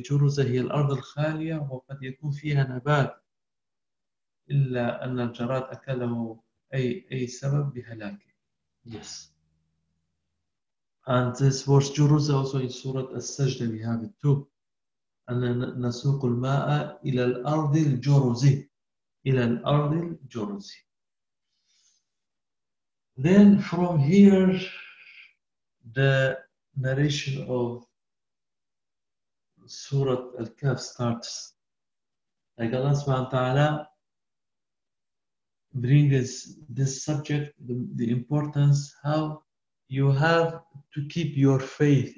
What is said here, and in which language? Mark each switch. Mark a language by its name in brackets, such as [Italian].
[Arabic] جرزة هي الأرض الخالية وقد يكون فيها نبات إلا أن الجراد أكله أي سبب بهلاكه. [English] Yes. And this verse جرزة also in سورة السجدة we have it too. [Arabic] أن نسوق الماء إلى الأرض الجرزة. إلى الأرض الجرزة. [English] Then from here the narration of Surah Al-Kahf starts. Like Allah subhanahu wa ta'ala brings this subject, the importance, how you have to keep your faith.